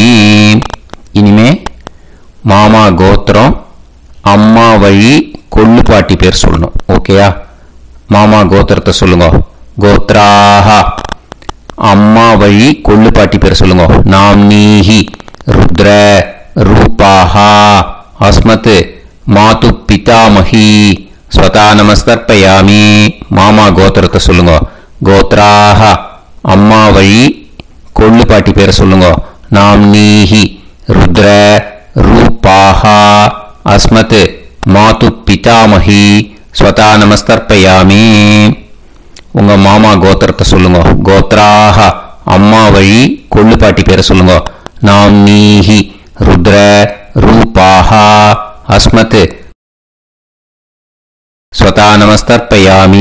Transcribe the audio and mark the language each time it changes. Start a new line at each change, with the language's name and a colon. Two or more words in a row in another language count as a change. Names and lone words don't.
Tamil: இனிமே மாமா கோத்திரம் அம்மா வழி கொள்ளு பாட்டி பேர் சொல்லணும். ஓகேயா? மாமா கோத்திரத்தை சொல்லுங்க. கோத்ராஹ அம்மா வழி கொள்ளு பாட்டி பேர் சொல்லுங்க.
Sanskrit: नाम नीः रुद्र रूपाः अस्मत् मातुः पितामही स्वधा नमस्तर्पयामि.
Tamil: மாமா கோத்திரத்தை சொல்லுங்க. கோத்ராஹ அம்மா வழி கொள்ளு பாட்டி பேர் சொல்லுங்க.
Sanskrit: नाम नीः रुद्र रूपाः अस्मत् मातुः पितामही स्वधा नमस्तर्पयामि.
Tamil: உங்க மாமா கோத்திரத்தை சொல்லுங்க. கோத்ராஹ அம்மா வழி கொள்ளு பாட்டி பேரை சொல்லுங்க.
Sanskrit: नाम नीः रुद्र रूपाः अस्मत् स्वधा नमस्तर्पयामि.